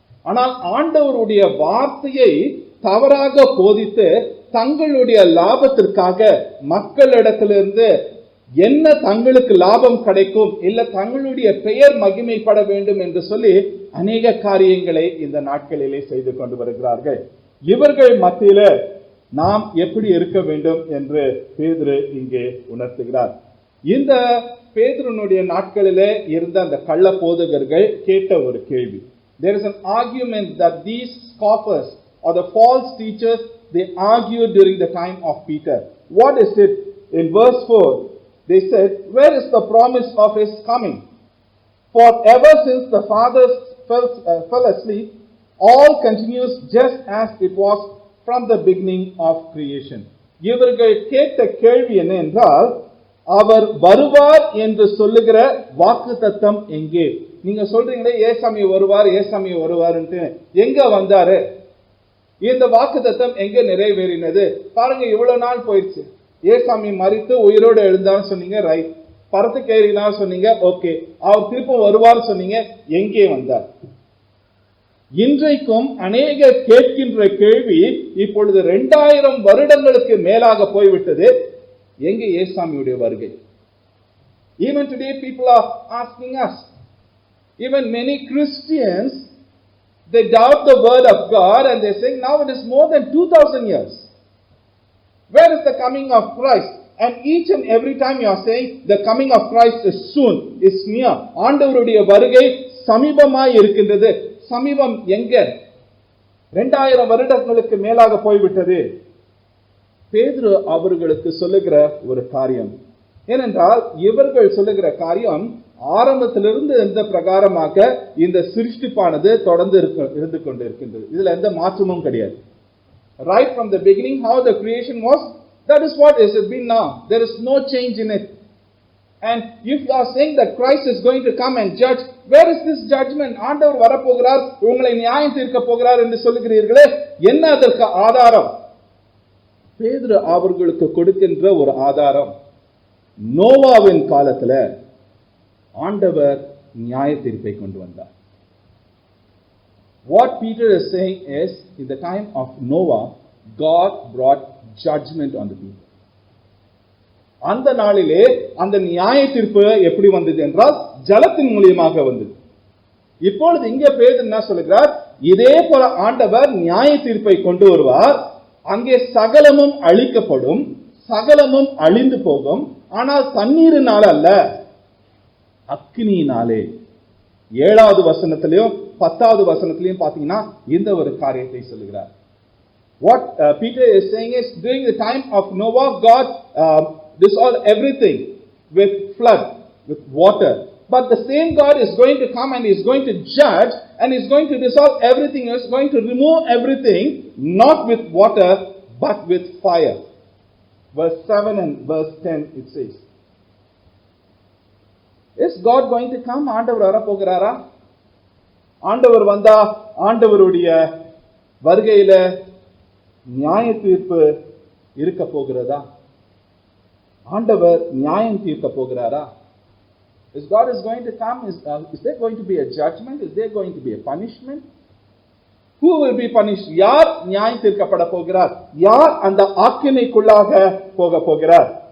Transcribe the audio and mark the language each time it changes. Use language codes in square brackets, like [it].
[ta] ஆனால் ஆண்டவருடைய வார்த்தையை தவறாக போதித்து தங்களுடைய லாபத்திற்காக மக்களிடத்திலிருந்து என்ன தங்களுக்கு லாபம் கிடைக்கும், இல்ல தங்களுடைய பெயர் மகிமைப்பட வேண்டும் என்று சொல்லி அநேக காரியங்களை இந்த நாட்களிலே செய்து கொண்டு வருகிறார்கள். இவர்கள் மத்தியில நாம் எப்படி இருக்க வேண்டும் என்று பேதுரு இங்கே உணர்த்துகிறார். இந்த பேதுருனுடைய நாட்களிலே இருந்த அந்த கள்ள போதகர்கள் கேட்ட ஒரு கேள்வி. [en] There is an argument that these scoffers or the false teachers, they argued during the time of Peter. What is it? In verse 4, they said, where is the promise of his coming? For ever since the fathers fell asleep, all continues just as it was from the beginning of creation. [ta] இவர்கள் கேட்ட கேள்வி என்ன என்றால், அவர் வருவார் என்று சொல்லுகிற வாக்குத்தத்தம் எங்கே? நீங்க சொல்றீங்களே ஏசாமி வருவார், ஏசாமி வருவார்ன்ட்டு, எங்க வந்தாரு? இந்த வாக்குத்தத்தம் எங்க நிறைவேறினது? பாருங்க, இவ்வளவு நாள் போயிடுச்சு. ஏசாமி மரித்து உயிரோடு எழுந்தான்னு சொன்னீங்க, ரைட். பரத்துக்கு ஏறினார் சொன்னீங்க, ஓகே. அவர் திருப்பம் வருவார் சொன்னீங்க, எங்கே வந்தார்? இன்றைக்கும் அநேக கேட்கின்ற கேள்வி இப்பொழுது 2000 வருடங்களுக்கு மேலாக போய்விட்டது, எங்கே ஏசாமியுடைய வருகை? [en] Even today people are asking us. Even many Christians, they doubt the word of God and they say now it is more than 2000 years. Where is the coming of Christ? And each and every time you are saying the coming of Christ is soon, is near. [ta] ஆண்டவருடைய வருகை சமீபமாய் இருக்கின்றது. சமீபம் எங்க? 2000 வருடங்களுக்கு மேலாக போய்விட்டது. பேதுரு அவர்களுக்கு சொல்லுகிற ஒரு காரியம் ஏனென்றால், இவர்கள் சொல்லுகிற காரியம் ஆரம்பத்திலிருந்து எந்த பிரகாரமாக இந்த சிருஷ்டிப்பானது தொடர்ந்து இருந்து கொண்டிருக்கின்றது. இதுல எந்த மாற்றமும் கிடையாது. [en] Right from the beginning, how the creation was, that is what has been now. There is no change in it. And if you are saying that Christ is going to come and judge, where is this judgment? [ta] ஆண்டவர் வரப்போகிறார், உங்களை நியாயம் தீர்க்க போகிறார் என்று சொல்லுகிறீர்களே, என்ன அதற்கு ஆதாரம்? பேதுரு அவர்களுக்கு கொடுக்கின்ற ஒரு ஆதாரம், நோவாவின் காலத்துல ஆண்டவர் நியாய தீர்ப்பை கொண்டு வந்தார். [en] What Peter is saying is, in the time of Noah, God brought judgment on the people. [ta] அந்த நாளிலே அந்த நியாய தீர்ப்பு எப்படி வந்தது என்றால் ஜலத்தின் மூலியமாக வந்தது. இப்பொழுது இங்க பேதுரு என்ன சொல்லுகிறார், இதே போல ஆண்டவர் நியாய தீர்ப்பை கொண்டு வருவார். அங்கே சகலமும் அழிக்கப்படும், சகலமும் அழிந்து போகும், ஆனால் தண்ணீரினால் அல்ல, அக்கினியினாலே. 7வது வசனத்திலையும் 10வது வசனத்திலையும் பாத்தீங்கன்னா இந்த ஒரு காரியத்தை சொல்லுகிறார். [en] What Peter is saying is, during the time of Noah, God dissolved everything with flood, with water. But the same God is going to come and is going to judge and is going to dissolve everything, is going to remove everything, not with water, but with fire. Verse 7 and verse 10 it says. Is God going to come? [ta] ஆண்டவர் வரப்போகிறாரா? ஆண்டவர் வந்தா ஆண்டவருடைய வருகையில நியாய தீர்ப்பு இருக்க போகிறதா? ஆண்டவர் நியாயம் தீர்க்க போகிறாரா? [en] Is God is going to come? Is there going to be a judgment? Is there going to be a punishment? Who will be punished? [ta] யார் நியாயம் தீர்க்கப்பட போகிறார்? யார் அந்த ஆக்கினைக்குள்ளாக போக போகிறார்?